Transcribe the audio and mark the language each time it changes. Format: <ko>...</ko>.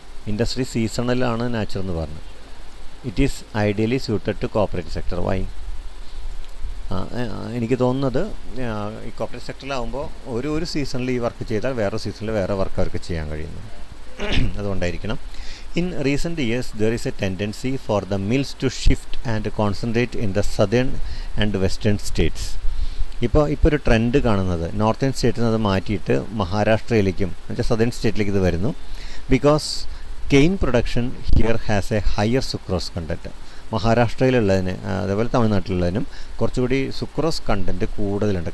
<ml>Industry സീസണലാണ്, nature എന്ന് പറഞ്ഞു.</ml> <en>It is ideally suited to cooperative sector. Why?</en> <ml>എനിക്ക് തോന്നുന്നത് ഈ കോപ്പറേറ്റീവ് സെക്ടറിലാവുമ്പോൾ ഒരു സീസണിൽ ഈ വർക്ക് ചെയ്താൽ വേറെ സീസണിൽ വേറെ വർക്ക് അവർക്ക് ചെയ്യാൻ കഴിയുന്നു. അതുകൊണ്ടായിരിക്കണം.</ml> <en>In recent years, there is a tendency for the mills to shift and concentrate in the southern and western states.</en> <ml>ഇപ്പോൾ ഒരു ട്രെൻഡ് കാണുന്നത് നോർത്തേൺ സ്റ്റേറ്റിൽ നിന്ന് അത് മാറ്റിയിട്ട് മഹാരാഷ്ട്രയിലേക്കും എന്നുവെച്ചാൽ സദേൺ സ്റ്റേറ്റിലേക്ക് ഇത് വരുന്നു.</ml> <en>Because cane production here has a higher sucrose content.</en> <ml>മഹാരാഷ്ട്രയിലുള്ളതിന് അതേപോലെ തമിഴ്നാട്ടിലുള്ളതിനും കുറച്ചുകൂടി സുക്രോസ് കണ്ടൻറ്റ് കൂടുതലുണ്ട്.</ml>